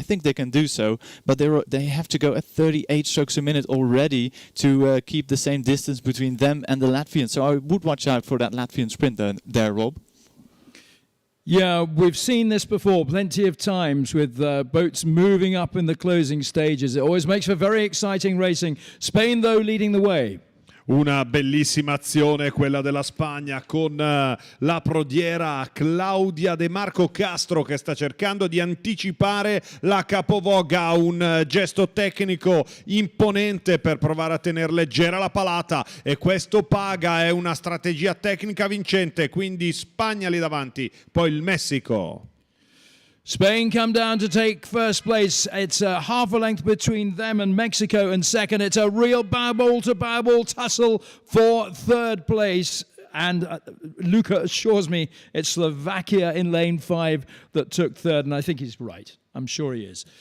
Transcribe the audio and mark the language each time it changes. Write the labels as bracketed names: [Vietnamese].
[English] I think they can do so, but they have to go at 38 strokes a minute already to keep the same distance between them and the Latvians. So I would watch out for that Latvian sprint there, Rob. Yeah, we've seen this before plenty of times with boats moving up in the closing stages. It always makes for very exciting racing. Spain, though, leading the way. [Italian] Una bellissima azione quella della Spagna con la prodiera Claudia De Marco Castro che sta cercando di anticipare la capovolga, un gesto tecnico imponente per provare a tenere leggera la palata e questo paga, è una strategia tecnica vincente, quindi Spagna lì davanti, poi il Messico. [English] Spain come down to take first place. It's half a length between them and Mexico in second. It's a real bow-ball to bow-ball tussle for third place. And Luca assures me it's Slovakia in lane 5 that took third, and I think he's right. I'm sure he is.